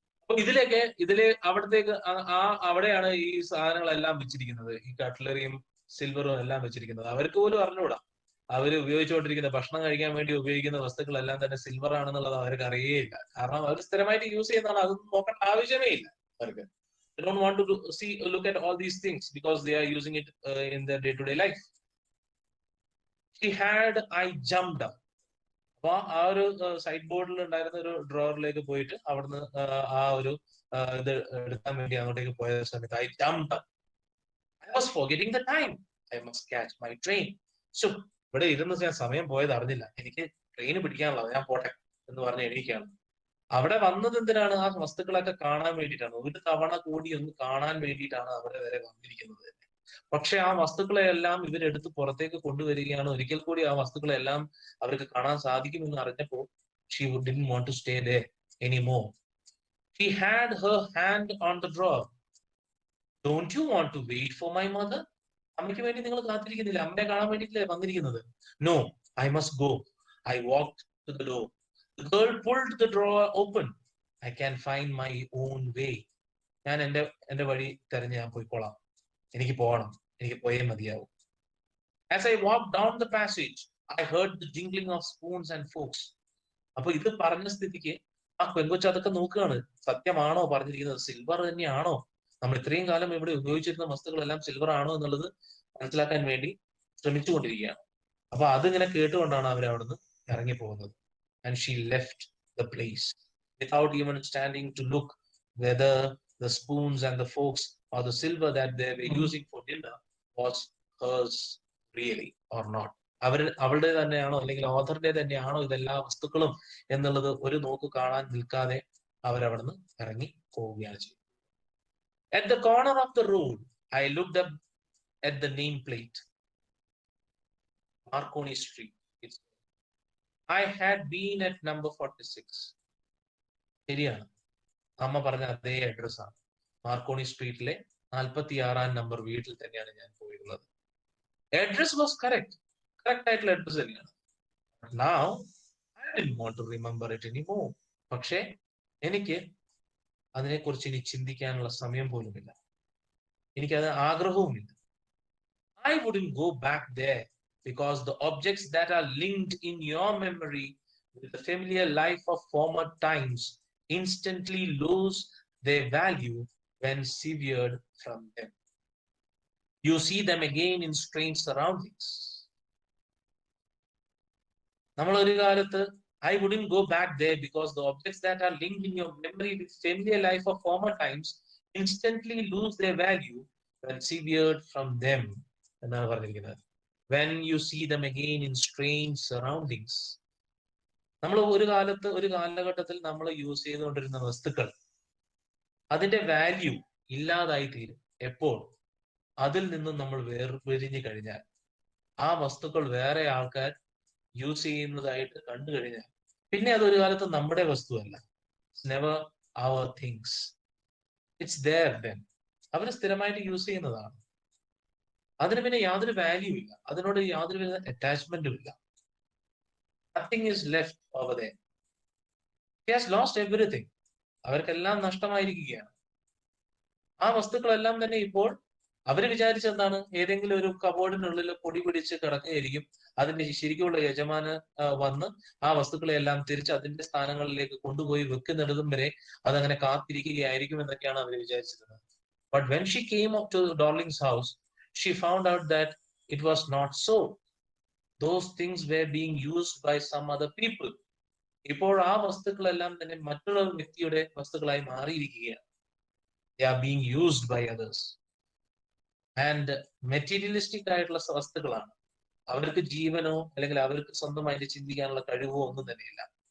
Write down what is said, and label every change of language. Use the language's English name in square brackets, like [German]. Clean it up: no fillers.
[Malayalam] അപ്പൊ അവിടത്തേക്ക് അവിടെയാണ് ഈ സാധനങ്ങളെല്ലാം വെച്ചിരിക്കുന്നത്. ഈ കട്ട്ലറിയും സിൽവറും എല്ലാം വെച്ചിരിക്കുന്നത്. അവർക്ക് പോലും അറിഞ്ഞുകൂടാ. അവർ ഉപയോഗിച്ചുകൊണ്ടിരിക്കുന്ന ഭക്ഷണം കഴിക്കാൻ വേണ്ടി ഉപയോഗിക്കുന്ന വസ്തുക്കളെല്ലാം തന്നെ സിൽവർ ആണെന്നുള്ളത് അവർക്ക് അറിയേയില്ല. കാരണം അവർ സ്ഥിരമായിട്ട് യൂസ് ചെയ്യുന്നതാണ്. അതൊന്നും നോക്കേണ്ട ആവശ്യമേ ഇല്ല അവർക്ക്. [English] They don't want to look at all these things because they are using it in their day-to-day life. I jumped up. [Malayalam] അപ്പൊ ആ ഒരു സൈഡ് ബോർഡിൽ ഉണ്ടായിരുന്ന ഒരു ഡ്രോവറിലേക്ക് പോയിട്ട് അവിടുന്ന് ആ ഒരു ഇത് എടുക്കാൻ വേണ്ടി അങ്ങോട്ടേക്ക് പോയ സമയത്ത് [English] I jumped up. I was forgetting the time. I must catch my train. [Malayalam] So ഇവിടെ ഇരുന്ന് ഞാൻ സമയം പോയത് അറിഞ്ഞില്ല. എനിക്ക് ട്രെയിന് പിടിക്കാനുള്ളത്, ഞാൻ പോട്ടെ എന്ന് പറഞ്ഞ് എണീക്കുകയാണ്. അവിടെ വന്നത് എന്തിനാണ്? ആ വസ്തുക്കളൊക്കെ കാണാൻ വേണ്ടിയിട്ടാണ്. ഒരു തവണ കൂടി ഒന്ന് കാണാൻ വേണ്ടിയിട്ടാണ് അവിടെ വരെ വന്നിരിക്കുന്നത്. പക്ഷെ ആ വസ്തുക്കളെല്ലാം ഇവരെടുത്ത് പുറത്തേക്ക് കൊണ്ടുവരികയാണ്. ഒരിക്കൽ കൂടി ആ വസ്തുക്കളെല്ലാം അവർക്ക് കാണാൻ സാധിക്കുമെന്ന് അറിഞ്ഞപ്പോൾ [English] she didn't want to stay there anymore. She had her hand on the drawer. Don't you want to wait for my mother? [Malayalam] അമ്മയ്ക്ക് വേണ്ടി നിങ്ങൾ കാത്തിരിക്കുന്നില്ല? അമ്മയെ കാണാൻ വേണ്ടിയിട്ടല്ലേ വന്നിരിക്കുന്നത്? [English] No, I must go. I walked to the door. The girl pulled the drawer open. I can find my own way. [Malayalam] ഞാൻ എന്റെ വഴി തെരഞ്ഞ് ഞാൻ പോയിക്കോളാം. എനിക്ക് പോകണം, എനിക്ക് പോയേ മതിയാവും. [English] As I walked down the passage, I heard the jingling of spoons and forks. [Malayalam] അപ്പൊ ഇത് പറഞ്ഞ സ്ഥിതിക്ക് ആ പെൺകൊച്ച് അതൊക്കെ നോക്കുകയാണ്. സത്യമാണോ പറഞ്ഞിരിക്കുന്നത്? സിൽവർ തന്നെയാണോ? നമ്മൾ ഇത്രയും കാലം ഇവിടെ ഉപയോഗിച്ചിരുന്ന വസ്തുക്കളെല്ലാം സിൽവർ ആണോ എന്നുള്ളത് മനസ്സിലാക്കാൻ വേണ്ടി ശ്രമിച്ചുകൊണ്ടിരിക്കുകയാണ്. അപ്പൊ അതിങ്ങനെ കേട്ടുകൊണ്ടാണ് അവർ അവിടുന്ന് ഇറങ്ങി പോകുന്നത്. [English] and she left the place without even standing to look whether the spoons and the forks or the silver that they were using for dinner was hers really or not. [Malayalam] അവളുടെ തന്നെയാണോ അല്ലെങ്കിൽ ഓഥറിന്റെ തന്നെയാണോ ഇതെല്ലാ വസ്തുക്കളും എന്നുള്ളത് ഒരു നോക്ക് കാണാൻ നിൽക്കാതെ അവരവിടുന്ന് ഇറങ്ങി പോവുകയാണ് ചെയ്തത്. [English] At the corner of the road, I looked up at the nameplate, Marconi Street. I had been at number 46. [Malayalam] ശരിയാണ്, അമ്മ പറഞ്ഞ അതേ അഡ്രസ്സാണ്. മാർക്കോണി സ്ട്രീറ്റിലെ 46-ാം നമ്പർ വീട്ടിൽ തന്നെയാണ് ഞാൻ പോയിരുന്നത്. അഡ്രസ് വാസ് കറക്റ്റ് ആയിട്ടുള്ള അഡ്രസ് തന്നെയാണ്. [English] Now I didn't want to remember it anymore. [Malayalam] പക്ഷേ എനിക്ക് അതിനെക്കുറിച്ച് ഇനി ചിന്തിക്കാനുള്ള സമയം പോലുമില്ല, എനിക്കത് ആഗ്രഹവുമില്ല. [English] I wouldn't go back there because the objects that are linked in your memory with the familiar life of former times instantly lose their value when severed from them. You see them again in strange surroundings. [Malayalam] നമ്മൾ ഒരു കാലത്ത് [English] I wouldn't go back there because the objects that are linked in your memory with familiar life of former times instantly lose their value when severed from them [Malayalam] എന്നാണ് പറഞ്ഞിരിക്കുന്നത്. [English] When you see them again in strange surroundings. [Malayalam] നമ്മൾ ഒരു കാലഘട്ടത്തിൽ നമ്മൾ use ചെയ്തുകൊണ്ടിരുന്ന വസ്തുക്കൾ അതിന്റെ value ഇല്ലാതായി തീരും എപ്പോൾ അതിൽ നിന്നും നമ്മൾ വേർപിരിഞ്ഞു കഴിഞ്ഞാൽ, ആ വസ്തുക്കൾ വേറെ ആൾക്കാർ യൂസ് ചെയ്യുന്നതായിട്ട് കണ്ടു കഴിഞ്ഞാൽ പിന്നെ അതൊരു കാലത്ത് നമ്മുടെ വസ്തുവല്ല. [English] It's never our things, it's there then. [Malayalam] അവർ സ്ഥിരമായിട്ട് യൂസ് ചെയ്യുന്നതാണ്. അതിന് പിന്നെ യാതൊരു വാല്യൂ ഇല്ല, അതിനോട് യാതൊരു വിധ അറ്റാച്ച്മെന്റും ഇല്ല. [English] Nothing is left over there. He has lost everything. [Malayalam] അവർക്കെല്ലാം നഷ്ടമായിരിക്കുകയാണ്. ആ വസ്തുക്കളെല്ലാം തന്നെ ഇപ്പോൾ അവര് വിചാരിച്ചെന്താണ്, ഏതെങ്കിലും ഒരു കബോർഡിനുള്ളിൽ പൊടി പിടിച്ച് കിടക്കുകയായിരിക്കും, അതിന്റെ ശരിക്കുള്ള യജമാന് വന്ന് ആ വസ്തുക്കളെല്ലാം തിരിച്ച് അതിന്റെ സ്ഥാനങ്ങളിലേക്ക് കൊണ്ടുപോയി വെക്കുന്നിടതും വരെ അതങ്ങനെ കാത്തിരിക്കുകയായിരിക്കും എന്നൊക്കെയാണ് അവർ വിചാരിച്ചിരുന്നത്. [English] But when she came up to Darling's house, she found out that it was not so. Those things were being used by some other people. [Malayalam] ഇപ്പോൾ ആ വസ്തുക്കളെല്ലാം തന്നെ മറ്റുള്ള വ്യക്തിയുടെ വസ്തുക്കളായി മാറിയിരിക്കുകയാണ്. [English] They are being used by others. [Malayalam] And materialistic ആയിട്ടുള്ള വസ്തുക്കളാണ്. അവർക്ക് ജീവനോ അല്ലെങ്കിൽ അവർക്ക് സ്വന്തമായിട്ട് ചിന്തിക്കാനുള്ള കഴിവോ ഒന്നും തന്നെയില്ല.